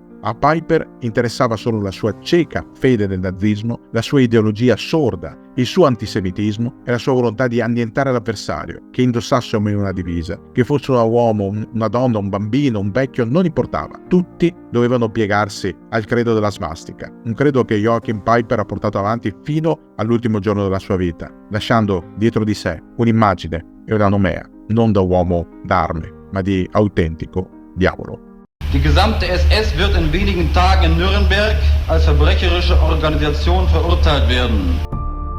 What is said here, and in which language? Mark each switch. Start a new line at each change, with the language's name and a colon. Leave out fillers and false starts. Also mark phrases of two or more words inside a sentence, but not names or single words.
Italian: A Peiper interessava solo la sua cieca fede nel nazismo, la sua ideologia sorda, il suo antisemitismo e la sua volontà di annientare l'avversario, che indossasse o meno una divisa, che fosse un uomo, una donna, un bambino, un vecchio, non importava. Tutti dovevano piegarsi al credo della svastica, un credo che Joachim Peiper ha portato avanti fino all'ultimo giorno della sua vita, lasciando dietro di sé un'immagine e una nomea, non da uomo d'arme, ma di autentico diavolo.
German: Die gesamte SS wird in wenigen Tagen in Nürnberg als verbrecherische Organisation verurteilt werden.